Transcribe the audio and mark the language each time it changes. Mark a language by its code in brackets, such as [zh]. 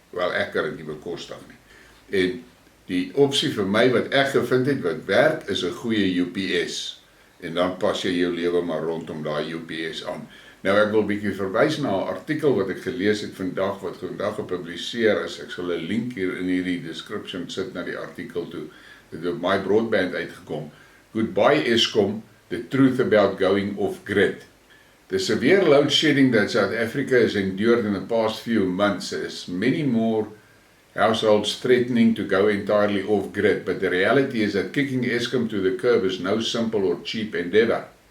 [af] Wel, ek kan dit nie bekostig nie. En die opsie vir my wat ek gevind het, wat werk, is 'n goeie UPS. En dan pas jy jou lewe maar rondom daai UPS aan. Nou ek wil bietjie verwys na 'n artikel wat ek gelees het vandag, wat vandag gepubliseer is. Ek sal 'n link hier in hierdie description sit na die artikel toe. Dit het op my broadband uitgekom. [en] Goodbye Escom, the truth about going off-grid. The severe load shedding that South Africa has endured in the past few months has many more households threatening to go entirely off-grid, but the reality is that kicking Escom to the curb is no simple or cheap endeavour.